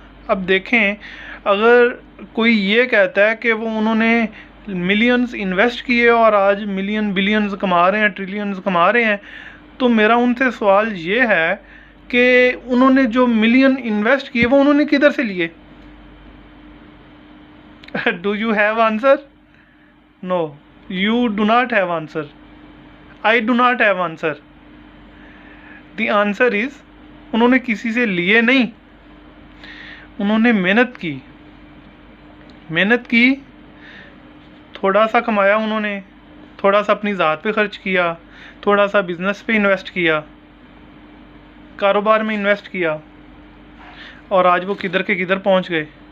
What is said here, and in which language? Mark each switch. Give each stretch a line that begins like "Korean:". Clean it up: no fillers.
Hindi: अब देखें, अगर कोई ये कहता है कि वो उन्होंने मिलियंस इन्वेस्ट किए और आज मिलियन बिलियंस कमा रहे हैं, ट्रिलियंस कमा रहे हैं, तो मेरा उनसे सवाल ये है कि उन्होंने जो मिलियन इन्वेस्ट किए वो उन्होंने किधर से लिए?
English: Do you have answer? No, you do not have answer. I do not have answer. The answer is,
Hindi: उन्होंने किसी से लिए नहीं, उन्होंने मेहनत की, थोड़ा सा कमाया उन्होंने, थोड़ा सा अपनी ज़ात पे खर्च किया, थोड़ा सा बिजनेस पे इन्वेस्ट किया, कारोबार में इन्वेस्ट किया, और आज वो किधर के किधर पहुंच गए।